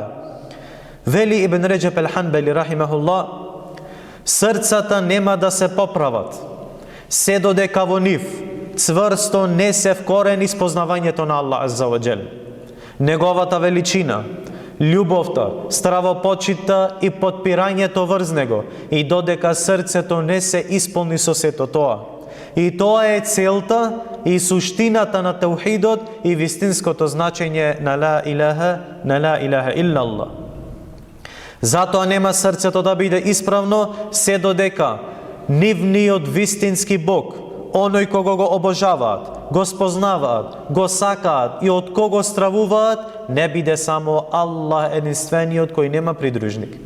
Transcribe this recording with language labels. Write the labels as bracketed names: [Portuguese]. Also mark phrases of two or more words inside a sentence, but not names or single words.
[Macedonian] Вели Ибн Реджеп ел-Ханбели рахимахуллах: срцата нема да се поправат се додека во нив цврсто не се вкорени спознавањето на Аллах [Arabic] عز وجل, [Macedonian] неговата величина, љубовта, стравопочита и подпирањето врз Него, и додека срцето не се исполни со сето тоа. И тоа е целта и суштината на таухидот и вистинското значење на [Arabic] لا إله إلا الله. [Macedonian] Затоа нема срцето да биде исправно се додека нивниот вистински Бог, оној кого го обожаваат, го спознаваат, го сакаат и од кого стравуваат, не биде само Аллах единствениот кој нема придружник.